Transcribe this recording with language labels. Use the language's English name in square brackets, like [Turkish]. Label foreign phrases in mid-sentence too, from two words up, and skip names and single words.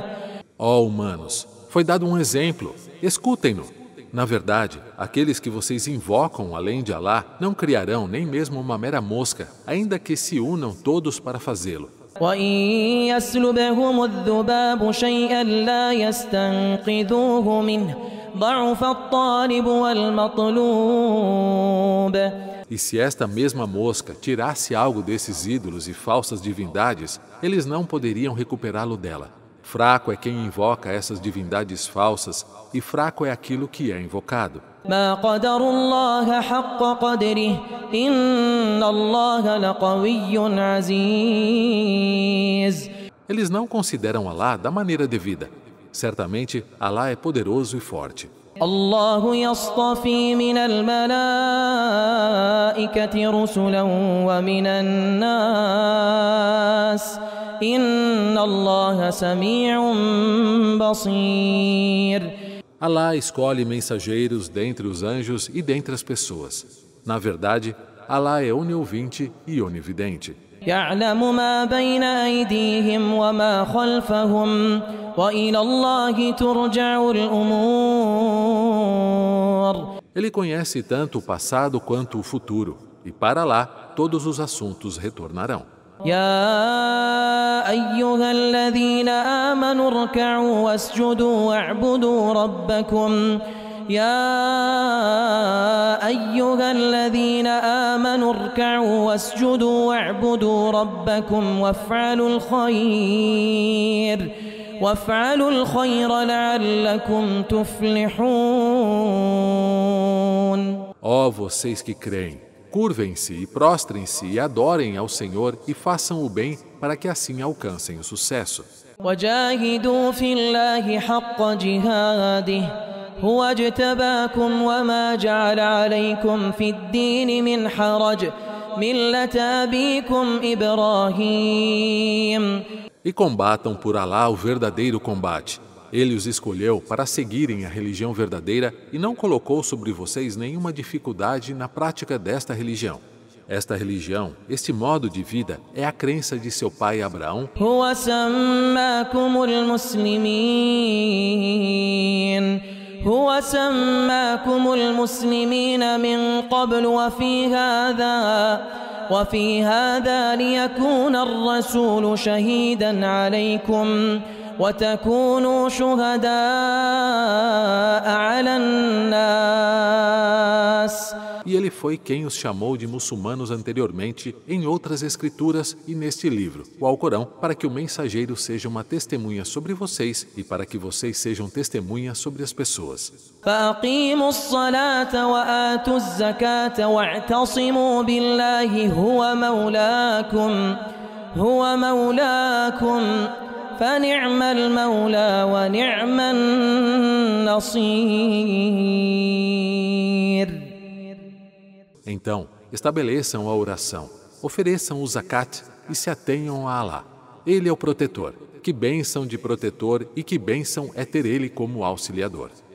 [Portuguese] Ó humanos, foi dado um exemplo, escutem-no. Na verdade, aqueles que vocês invocam além de Alá não criarão nem mesmo uma mera mosca, ainda que se unam todos para fazê-lo. [Arabic] وإن يسلبهم الذباب شيئا لا يستنقذوه منه ضعف الطالب والمطلوب. [Portuguese] E se esta mesma mosca tirasse algo desses ídolos e falsas divindades, eles não poderiam recuperá-lo dela. Fraco é quem invoca essas divindades falsas e fraco é aquilo que é invocado. [Arabic] ما قدر الله حق قدره إن الله لقوي عزيز. [Portuguese] Eles não consideram Alá da maneira devida. Certamente, Alá é poderoso e forte. [Arabic] الله يصطفي من الملائكة رسلا ومن الناس إن الله سميع بصير. [Portuguese] Alá escolhe mensageiros dentre os anjos e dentre as pessoas. Na verdade, Alá é oniouvinte e onividente. [Arabic] يعلم ما بين أيديهم وما خلفهم وإلى الله ترجع الأمور. [Portuguese] Ele conhece tanto o passado quanto o futuro, e para lá todos os assuntos retornarão. [Arabic] يا أيها الذين آمنوا اركعوا واسجدوا واعبدوا ربكم يا أيها الذين آمنوا اركعوا واسجدوا واعبدوا ربكم وافعلوا الخير لعلكم تفلحون. [Portuguese] Ó vocês que creem, curvem-se e prostrem-se e adorem ao Senhor e façam o bem para que assim alcancem o sucesso. [Arabic] وجاهدوا في الله حق جهاده هو اجتباكم وما جعل عليكم في الدين من حرج ملة أبيكم إبراهيم. [Portuguese] E combatam por Alá o verdadeiro combate. Ele os escolheu para seguirem a religião verdadeira e não colocou sobre vocês nenhuma dificuldade na prática desta religião. Esta religião, este modo de vida, é a crença de seu pai Abraão. [Arabic] هو سماكم المسلمين من قبل وفي هذا ليكون الرسول شهيدا عليكم وتكونوا شهداء على الناس. [Portuguese] E ele foi quem os chamou de muçulmanos anteriormente em outras escrituras e neste livro, o Alcorão, para que o mensageiro seja uma testemunha sobre vocês e para que vocês sejam testemunhas sobre as pessoas. [Arabic] فأقيموا الصلاة وآتوا الزكاة واعتصموا بالله هو مولاكم فنعم المولى ونعم النصير. [Portuguese] Então, estabeleçam a oração, ofereçam o zakat e se atenham a Alá. Ele é o protetor. Que bênção de protetor e que bênção é ter ele como auxiliador.